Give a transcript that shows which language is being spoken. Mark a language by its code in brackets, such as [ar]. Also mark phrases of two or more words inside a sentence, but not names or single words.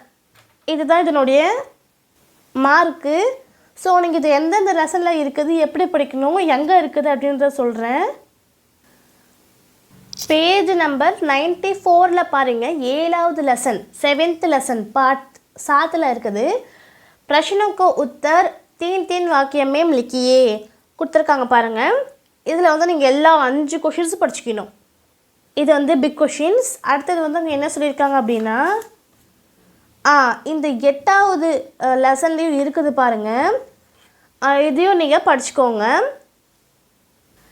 [ta] இதுதான் இதனுடைய மார்க்கு. ஸோ நீங்கள் இது எந்தெந்த லெசனில் இருக்குது, எப்படி படிக்கணும், எங்கே இருக்குது அப்படின்றத சொல்கிறேன். [en] page number [ta] 94 பாருங்கள். 7வது லெசன் [en] 7th lesson part [ta] 7 இருக்குது. [hi] प्रश्नों को उत्तर 3 वाक्य में लिखिए [ta] கொடுத்துருக்காங்க பாருங்கள். இதில் நீங்கள் எல்லா 5 கொஷின்ஸும் படிச்சுக்கணும். இது [en] big questions. [ta] அடுத்தது அவங்க என்ன சொல்லியிருக்காங்க அப்படின்னா இந்த 8வது லெசன்லேயும் இருக்குது பாருங்கள். இதையும் நீங்கள் படிச்சுக்கோங்க.